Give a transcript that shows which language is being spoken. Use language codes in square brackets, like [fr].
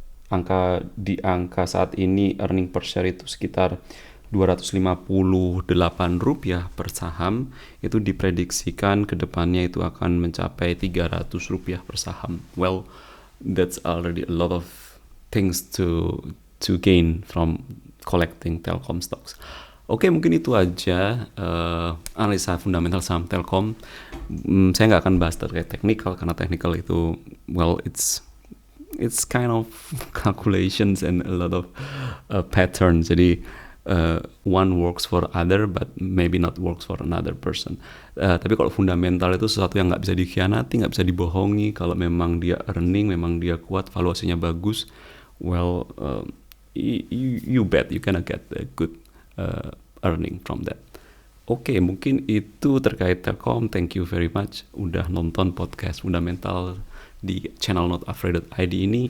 [id] angka saat ini earning per share itu sekitar Rp258 per saham. Itu diprediksikan ke depannya itu akan mencapai Rp300 per saham. [en] Well, that's already a lot of things to gain from collecting Telkom stocks. [id] Oke, mungkin itu aja analisa fundamental saham Telkom. Saya nggak akan bahas terkait teknikal karena teknikal itu, [en] well, it's kind of calculations and a lot of patterns. Jadi one works for other but maybe not works for another person. [id] Tapi kalau fundamental itu sesuatu yang nggak bisa dikhianati, nggak bisa dibohongi. Kalau memang dia earning, memang dia kuat, valuasinya bagus, [en] well, you bet you gonna get a good earning from that. [id] Oke, mungkin itu terkait Telkom. [en] Thank you very much [id] udah nonton podcast fundamental di channel notafraid.id ini.